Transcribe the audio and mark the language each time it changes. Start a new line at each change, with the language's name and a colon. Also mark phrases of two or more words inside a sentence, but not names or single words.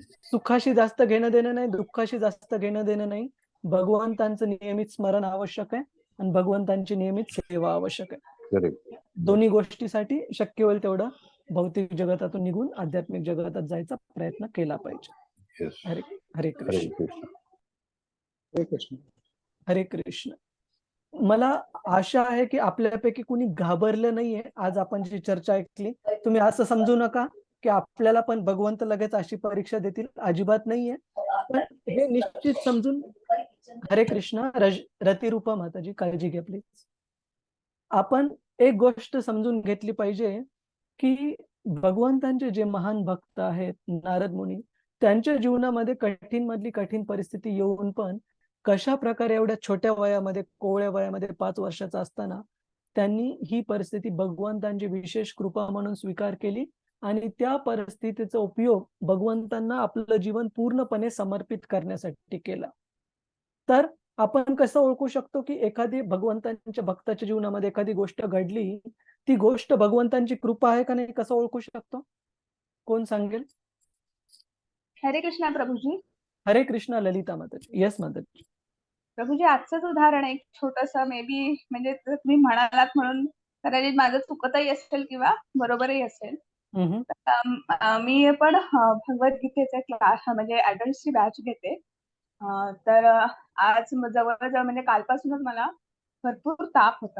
Marathi: सुखाशी जास्त घेणं देणं नाही, दुःखाशी जास्त घेणं देणं नाही. भगवंतांचं नियमित स्मरण आवश्यक आहे आणि भगवंतांची नियमित सेवा आवश्यक आहे.
English: Correct.
Marathi: दोन्ही गोष्टीसाठी शक्य होईल तेवढं भौतिक जगतातून निघून आध्यात्मिक जगतात जायचा प्रयत्न केला पाहिजे.
English: Yes.
Marathi: हरे हरे कृष्ण. कृष्ण. हरे कृष्ण. हरे कृष्ण. मला आशा आहे की आपल्यापैकी कुणी घाबरलं नाहीये. आज आपण जी चर्चा ऐकली, तुम्ही असं समजू नका की आपल्याला पण भगवंत लगेच अशी परीक्षा देतील, अजिबात नाहीये. पण हे निश्चित समजून, हरे कृष्ण. रतिरूपा माताजी, काळजी घ्या प्लीज. आपण एक गोष्ट समजून घेतली पाहिजे की भगवंतांचे जे महान भक्त आहेत नारद मुनी, त्यांच्या जीवनामध्ये कठीण मधली कठीण परिस्थिती येऊन पण कशा प्रकारे एवढ्या छोट्या वयामध्ये, कोवळ्या वयामध्ये 5 वर्षाचा असताना त्यांनी ही परिस्थिती भगवंतांची विशेष कृपा म्हणून स्वीकार केली आणि त्या परिस्थितीचा उपयोग भगवंतांना आपलं जीवन पूर्णपणे समर्पित करण्यासाठी केला. तर आपण कसं ओळखू शकतो की एखादी भगवंतांच्या भक्ताच्या जीवनामध्ये एखादी गोष्ट घडली, ती गोष्ट भगवंतांची कृपा आहे का नाही, कसं ओळखू शकतो? कोण सांगेल? हरे कृष्णा प्रभूजी. हरे कृष्णा ललिता माताजी. येस माताजी. प्रभूजी, आजचंच उदाहरण एक छोटस
English: may be
Marathi: म्हणजे तुम्ही म्हणालात म्हणून कदाचित माझं चुकतही असेल किंवा बरोबरही असेल. मी पण भगवद्गीतेचा क्लास म्हणजे ऍडल्टची बॅच घेते. तर आज जवळजवळ म्हणजे कालपासूनच मला भरपूर ताप होता.